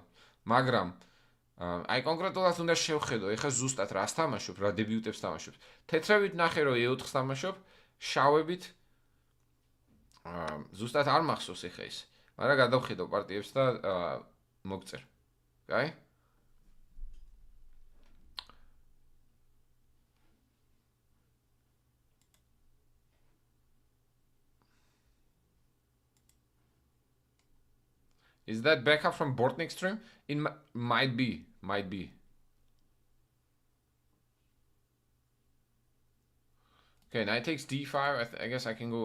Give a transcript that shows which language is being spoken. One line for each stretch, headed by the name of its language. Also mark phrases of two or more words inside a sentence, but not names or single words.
Georgian: მაგრამ აი კონკრეტულად უნდა შევხედო, ეხლა ზუსტად რას თამაშობ, რა დებიუტებს თამაშობ. თეთრებით ნახე რომ e4-ს თამაშობ, შავებით ზუსტად არ მახსოვს ეხლა ის. მაგრამ გადავხედო პარტიებს და მოგწერ. კაი?
English: Is that backup from Bortnik stream? It might be. Okay, knight takes d5. I guess I can go.